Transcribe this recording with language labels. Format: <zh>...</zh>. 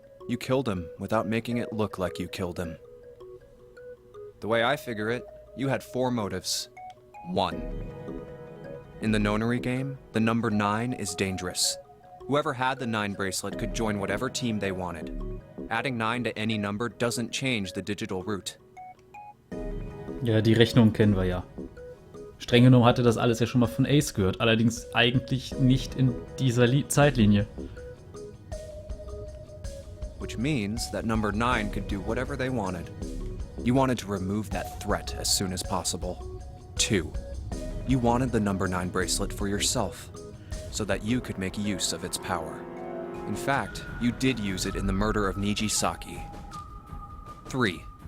<en>You killed him without making it look like you killed him. The way I figure it, you had 4 motives. 1. In the nonary game, the number 9 is dangerous. Whoever had the 9 bracelet could join whatever team they wanted. Adding 9 to any number doesn't change the digital route.</en> <de>Ja, die Rechnung kennen wir ja. Streng genommen hatte das alles ja schon mal von Ace gehört, allerdings eigentlich nicht in dieser Zeitlinie.</de> <en>Which means that number 9 could do whatever they wanted. You wanted to remove that threat as soon as possible. 2. You wanted the number 9 bracelet for yourself, so that you could make use of its power. In fact, you did use it in the murder of Nijisaki. 3.</en>